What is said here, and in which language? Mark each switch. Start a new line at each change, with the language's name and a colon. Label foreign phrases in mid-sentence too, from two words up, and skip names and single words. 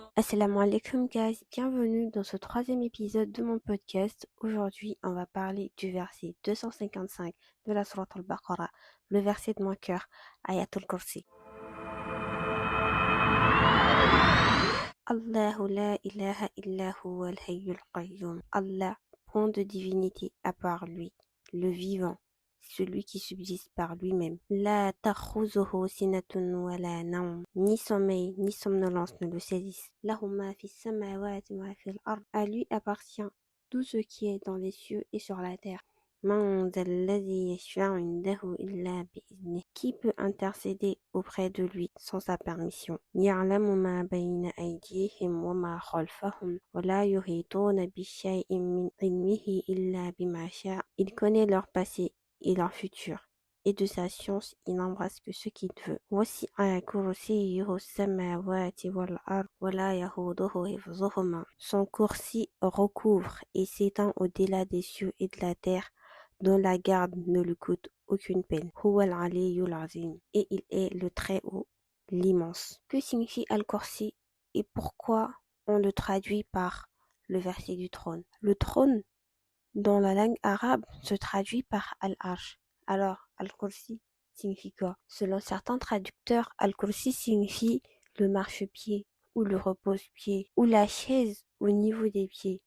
Arabic: السلام عليكم
French: guys, bienvenue dans ce troisième épisode de mon podcast. Aujourd'hui, on va parler du verset 255 de la sourate al-Baqarah, le verset de mon cœur, Ayatul Kursi.
Arabic: الله لا إله إلا هو الحي القيوم.
French: Allah, point de divinité à part lui, le vivant, celui qui subsiste par lui-même.
Arabic: لا تأخذه سنة ولا نوم.
French: Ni sommeil, ni somnolence ne le saisissent.
Arabic: له ما في السماوات وفي الأرض.
French: À lui appartient tout ce qui est dans les cieux et sur la terre.
Arabic: من ذا الذي يشفع عنده إلا بإذنه.
French: Qui peut intercéder auprès de lui sans sa permission?
Arabic: يعلم ما بين أيديهم وما خلفهم ولا يحيطون بشيء من علمه إلا بما شاء.
French: Il connaît leur passé et leur futur, et de sa science il n'embrasse que ce qu'il veut.
Arabic: وسع كرسيه السماوات والأرض ولا يؤوده حفظهما.
French: Son kursi recouvre et s'étend au-delà des cieux et de la terre, dont la garde ne lui coûte aucune peine.
Arabic: وهو العلي العظيم.
French: Et il est le très haut, l'immense. Que signifie Al-Kursi et pourquoi on le traduit par le verset du trône? Le trône, dans la langue arabe, se traduit par Al-Arsh. Alors, Al-Kursi signifie quoi? Selon certains traducteurs, Al-Kursi signifie le marchepied ou le repose-pied ou la chaise au niveau des pieds.